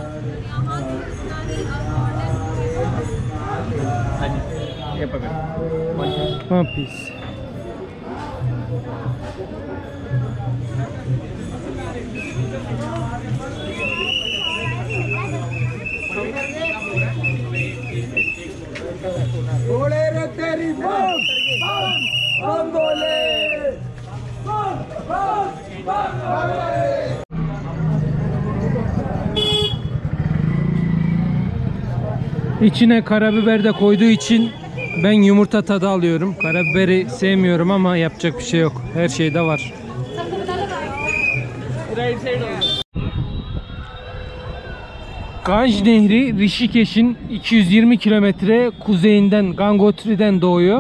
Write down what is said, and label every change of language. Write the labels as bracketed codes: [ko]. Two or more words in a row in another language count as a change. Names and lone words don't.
[hi] One piece. बोले रे तेरी बम बम बोले बम बम बम। [tr] İçine karabiber de koyduğu için ben yumurta tadı alıyorum. Karabiberi sevmiyorum ama yapacak bir şey yok. Her şeyde var. Ganj Nehri Rishikesh'in 220 kilometre kuzeyinden, Gangotri'den doğuyor.